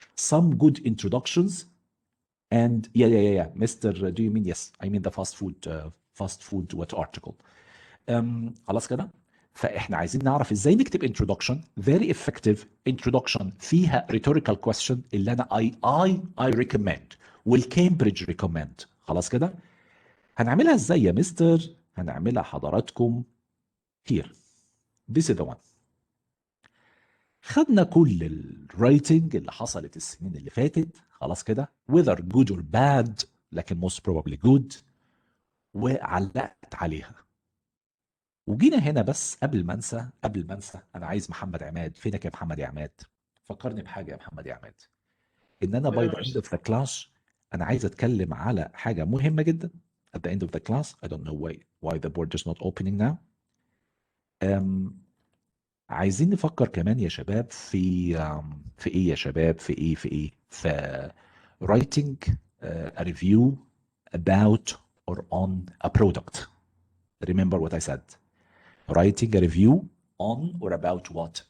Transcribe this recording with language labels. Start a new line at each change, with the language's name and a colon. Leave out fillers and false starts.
English: Some good introductions and yeah. Mr. Do you mean yes? I mean the fast food what article.
Arabic: خلاص كده. فاحنا عايزين نعرف ازاي نكتب
English: introduction very effective introduction
Arabic: فيها
English: rhetorical question
Arabic: اللي انا
English: I recommend
Arabic: والكامبريدج recommend. خلاص كده. هنعملها ازاي يا مستر؟ هنعملها حضراتكم here
English: This is the one.
Arabic: خدنا كل الرايتنج اللي حصلت السنين اللي فاتت خلاص كده
English: whether good or bad
Arabic: لكن
English: most probably good
Arabic: وعلقت عليها. وجينا هنا بس قبل ما انسى انا عايز محمد عماد. فينك يا محمد يا عماد؟ فكرني بحاجه يا محمد يا عماد. ان انا
English: by the end of the class
Arabic: انا عايز اتكلم على حاجه مهمه جدا.
English: at the end of the class I don't know why the board is not opening now.
Arabic: عايزين نفكر كمان يا شباب في ايه يا شباب في
English: writing a review about or on a product. Remember what I said. Writing a review on or about what?